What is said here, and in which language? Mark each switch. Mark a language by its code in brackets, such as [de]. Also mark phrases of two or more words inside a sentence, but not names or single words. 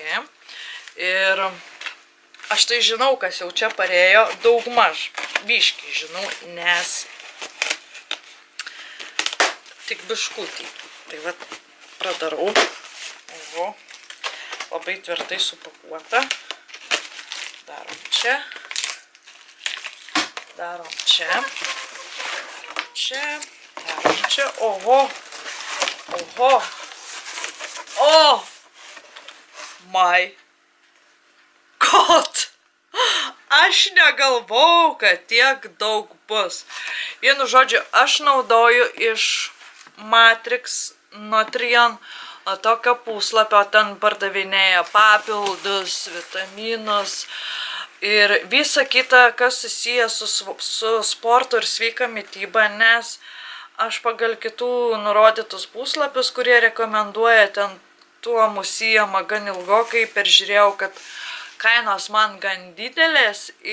[lt] Ir aš tai žinau, kas jau čia parėjo, daugmaž biškį žinau, nes tik biškutį. Tai vat pradarau. Oho, labai tvirtai supakuota. Darom čia. Darom čia, darom čia, oho, [en] oh my god, [lt] aš negalvojau, kad tiek daug bus. Vienu žodžiu, aš naudoju iš Matrix Nutrien tokio puslapio, ten pardavinėja papildus, vitaminus, ir visa kita, kas susijęs su sportu ir sveika mityba, nes aš pagal kitų nurodytus puslapius, kurie rekomenduoja, ten tuo užsiima gan ilgokai, peržiūrėjau, kad kainos man gan didelės,